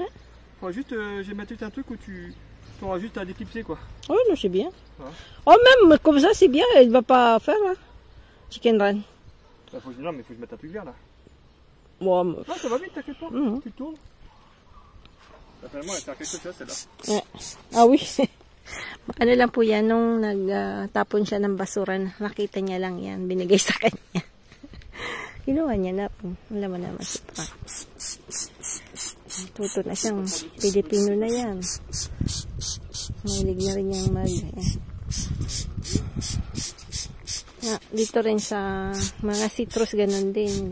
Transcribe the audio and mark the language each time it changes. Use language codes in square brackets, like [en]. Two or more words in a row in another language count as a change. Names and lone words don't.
[fr] Enfin, juste, je vais mettre un truc où tu auras juste à déclipser quoi. Oui, non, c'est bien. Ouais. Oh, même comme ça, c'est bien. Elle va pas faire là. Chicken run. Bah, non, mais faut que je mette un truc vert là. Bon, Non, ça va vite, t'inquiète pas. Tu tournes. Finalement, elle sert à quelque chose celle-là. ouais. Ah oui. [tl] Ano lang po yan, nung nagtapon siya ng basura, nakita niya lang yan, binigay sa kanya. Kinuha niya na po. Alam mo naman si Frank. Tuto na siyang Pilipino na yan. Mahilig na rin niyang dito rin sa mga citrus, ganun din.